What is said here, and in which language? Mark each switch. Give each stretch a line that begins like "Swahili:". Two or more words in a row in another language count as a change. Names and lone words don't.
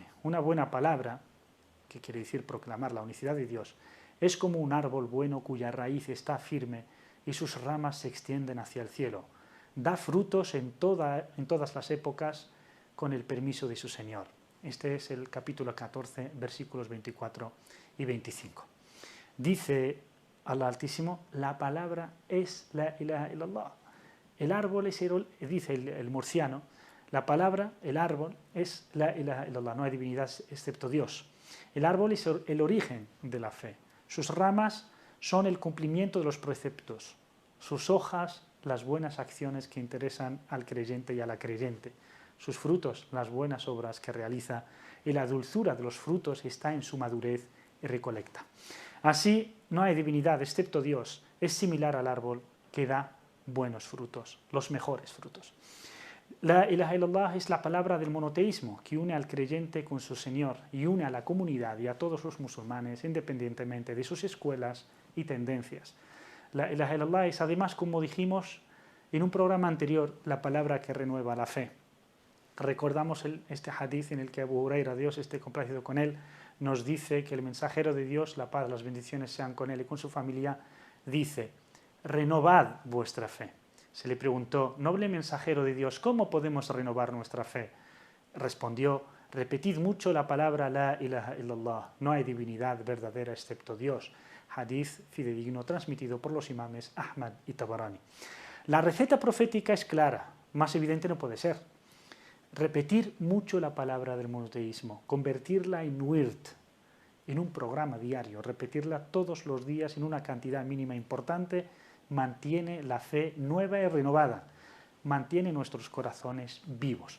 Spanish: Una buena palabra», que quiere decir proclamar la unicidad de Dios, «es como un árbol bueno cuya raíz está firme y sus ramas se extienden hacia el cielo. Da frutos en todas las épocas con el permiso de su Señor». Este es el capítulo 14, versículos 24 y 25. Dice Allah Altísimo: la palabra es
Arabic: لا إله إلا الله.
Spanish: El árbol es, dice el murciano, la palabra, el árbol, es
Arabic: لا إله إلا الله,
Spanish: no hay divinidad excepto Dios. El árbol es el origen de la fe. Sus ramas son el cumplimiento de los preceptos. Sus hojas, las buenas acciones que interesan al creyente y a la creyente. Sus frutos, las buenas obras que realiza. Y la dulzura de los frutos está en su madurez y recolecta. Así, no hay divinidad excepto Dios. Es similar al árbol que da buenos frutos, los mejores frutos.
Arabic: لا إله إلا الله
Spanish: es la palabra del monoteísmo que une al creyente con su Señor y une a la comunidad y a todos los musulmanes independientemente de sus escuelas y tendencias.
Arabic: لا إله إلا الله
Spanish: es además, como dijimos en un programa anterior, la palabra que renueva la fe. Recordamos este hadith en el que Abu Huraira, Dios esté complacido con él, nos dice que el mensajero de Dios, la paz, las bendiciones sean con él y con su familia, dice: «Renovad vuestra fe». Se le preguntó: «Noble mensajero de Dios, ¿cómo podemos renovar nuestra fe?». Respondió: «Repetid mucho la palabra
Arabic: لا إله إلا الله,
Spanish: no hay divinidad verdadera excepto Dios». Hadith fidedigno transmitido por los imames Ahmad y Tabarani. La receta profética es clara, más evidente no puede ser. Repetir mucho la palabra del monoteísmo, convertirla en wird, en un programa diario, repetirla todos los días en una cantidad mínima importante, mantiene la fe nueva y renovada, mantiene nuestros corazones vivos.